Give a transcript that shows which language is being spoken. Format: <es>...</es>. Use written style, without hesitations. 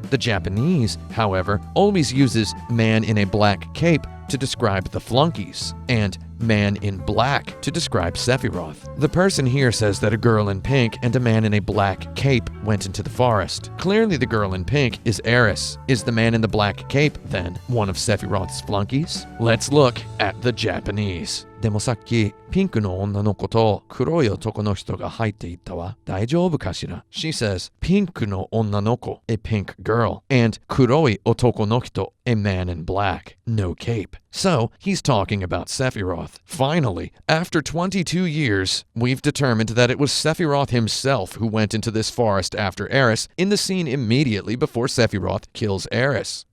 <en>The Japanese, however, always uses man in a black cape to describe the flunkies, and man in black to describe Sephiroth. The person here says that a girl in pink and a man in a black cape went into the forest. Clearly the girl in pink is Eris. Is the man in the black cape, then, one of Sephiroth's flunkies? Let's look at the Japanese.</en> <ja>でもさっきピンクの女の子と黒い男の人が入っていったわ。大丈夫かしら?</ja> <en>She says,</en> <ja>ピンクの女の子,</ja> <en>a pink girl, and</en> <ja>黒い男の人,</ja> <en>a man in black, no cape. So, he's talking about Sephiroth. Finally, after 22 years, we've determined that it was Sephiroth himself who went into this forest after Eris in the scene immediately before Sephiroth kills Eris.</en>